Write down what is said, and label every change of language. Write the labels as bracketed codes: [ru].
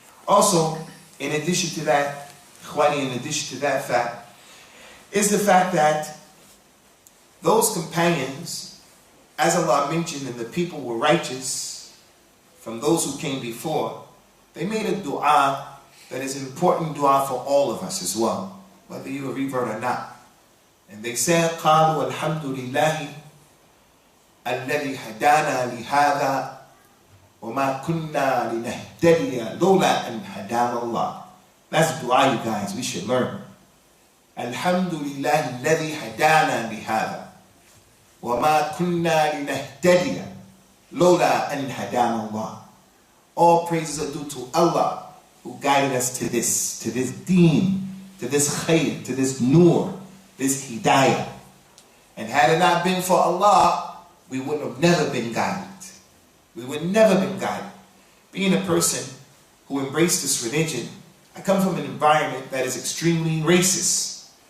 [en] Also, in addition to that, in addition to that fact, is the fact that those companions, as Allah mentioned, and the people were righteous from those who came before, they made a dua that is an important dua for all of us as well, whether you're a revert or not. And they said, [ar] قالوا الحمد لله الذي هدانا لهذا وما كنا لنهتدي لولا أن هدانا الله. [en] That's dua, you guys, we should learn. [ar] الحمد لله الذي هدانا لهذا وما كنا لنهتدي لولا أن هدانا الله. [en] All praises are due to Allah who guided us to this deen, to this khayr, to this nur, this hidayah. And had it not been for Allah, we would have never been guided. We would never been guided. Being a person who embraced this religion, I come from an environment that is extremely racist.